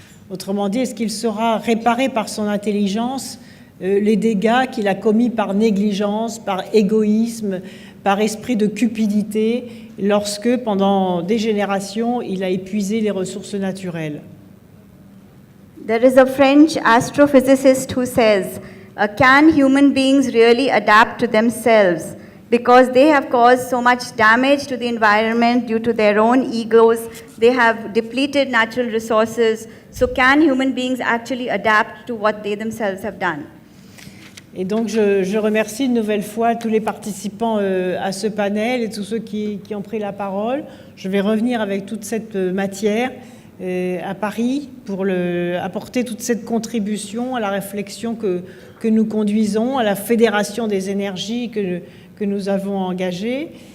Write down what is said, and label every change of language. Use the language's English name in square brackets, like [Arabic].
[French] Autrement dit, est-ce qu'il saura réparer par son intelligence les dégâts qu'il a commis par négligence, par égoïsme, par esprit de cupidité, lorsque, pendant des générations, il a épuisé les ressources naturelles? [English] There is a French astrophysicist who says, can human beings really adapt to themselves? Because they have caused so much damage to the environment due to their own egos, they have depleted natural resources. So can human beings actually adapt to what they themselves have done? [French] Et donc je remercie une nouvelle fois tous les participants à ce panel et tous ceux qui ont pris la parole. Je vais revenir avec toute cette matière à Paris pour apporter toute cette contribution à la réflexion que nous conduisons, à la fédération des énergies que nous avons engagée.